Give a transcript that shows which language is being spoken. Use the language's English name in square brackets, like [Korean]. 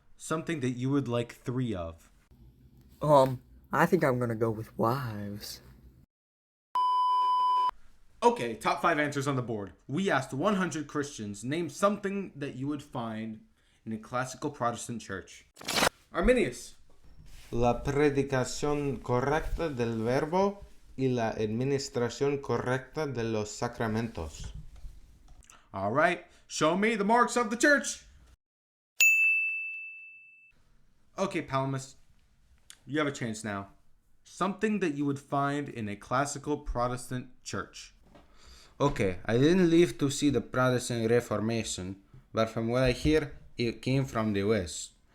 [English] Something that you would like 3 of. I think I'm gonna go with wives. Okay, top 5 answers on the board. We asked 100 Christians, name something that you would find in a classical Protestant church. Arminius. [Spanish] La predicación correcta del verbo y la administración correcta de los sacramentos. [English] Alright, show me the marks of the church. Okay, Palamas, you have a chance now. Something that you would find in a classical Protestant church. Okay, I didn't live to see the Protestant Reformation, but from what I hear, it came from the West.